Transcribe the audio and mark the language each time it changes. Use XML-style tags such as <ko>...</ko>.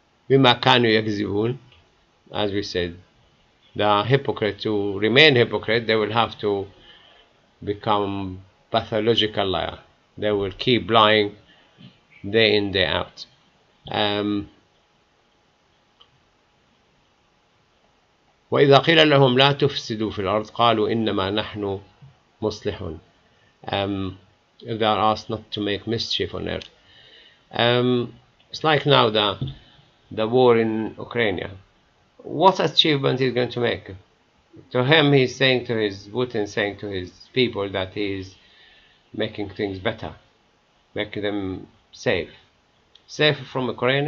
<ar>بما كانوا يكذبون,</ar> <en>as we said, the hypocrite, to remain hypocrite, they will have to become pathological liar. They will keep lying day in, day out.</en> <ar>وإذا قيل لهم لا تفسدوا في الأرض قالوا إنما نحن مصلحون.</ar> <en>If they are asked not to make mischief on earth. It's like now the war in Ukraine. What achievement he's going to make? To him, he's saying to his Putin, saying to his people that he's making things better, making them safe from Ukraine.</en>